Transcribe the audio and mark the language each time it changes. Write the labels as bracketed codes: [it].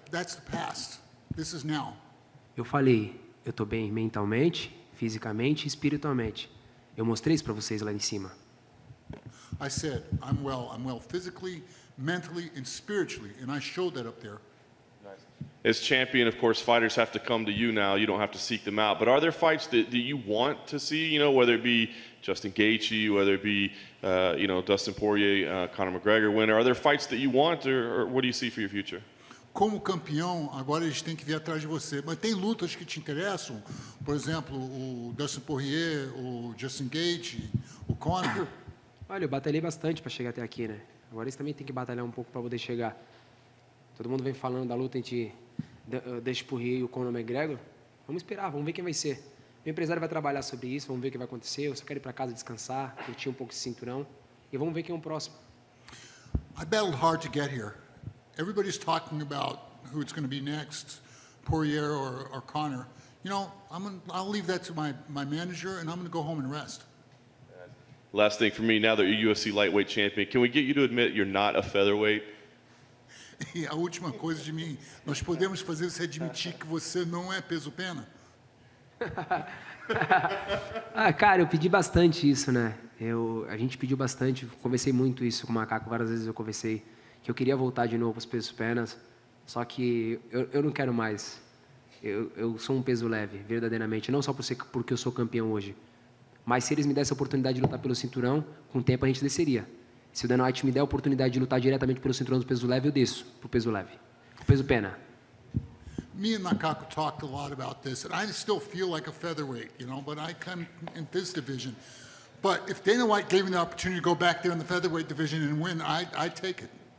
[en] That's the past. This is now. [pt] Eu falei, eu estou bem mentalmente, fisicamente e espiritualmente. Eu mostrei isso para vocês lá em cima. [en] I said, I'm well physically, mentally, and spiritually, and I showed that up there. Nice. As champion, of course, fighters have to come to you now. You don't have to seek them out. But are there fights that you want to see? Whether it be Justin Gaethje, whether it be Dustin Poirier, Conor McGregor winner. Are there fights that you want, or what do you see for your future? [pt] como campeão, agora eles têm que vir atrás de você. Mas tem lutas que te interessam, por exemplo, o Dustin Poirier, o Justin Gaethje, o Conor. Olha, eu batalhei bastante para chegar até aqui, né? Agora eles também têm que batalhar um pouco para poder chegar. Todo mundo vem falando da luta entre Dustin Poirier e o Conor McGregor. Vamos esperar, vamos ver quem vai ser. Meu empresário vai trabalhar sobre isso, vamos ver o que vai acontecer. Eu só quero ir para casa descansar, curtir um pouco esse cinturão. E vamos ver quem é o próximo. [en] I battled hard to get here. Everybody's talking about who it's going to be next, Poirier or Conor. You know, I'll leave that to my manager, and I'm going to go home and rest. Last thing for me, now that you're UFC lightweight champion, can we get you to admit you're not a featherweight? [pt] E a última coisa de mim, nós podemos fazer você admitir que você não é peso-pena? Cara, eu pedi bastante isso, né? A gente pediu bastante, conversei muito isso com o Macaco, várias vezes eu conversei que eu queria voltar de novo aos pesos penas, só que eu não quero mais. Eu sou um peso leve, verdadeiramente, não só porque eu sou campeão hoje, mas se eles me dessem a oportunidade de lutar pelo cinturão, com o tempo a gente desceria. Se o Dana White me der a oportunidade de lutar diretamente pelo cinturão do peso leve, eu desço pro peso leve, pro peso pena. [en] Me and Macaco talked a lot about this, and I still feel like a featherweight, you know, but I come in this division. But if Dana White gave me the opportunity to go back there in the featherweight division and win, I'd take it.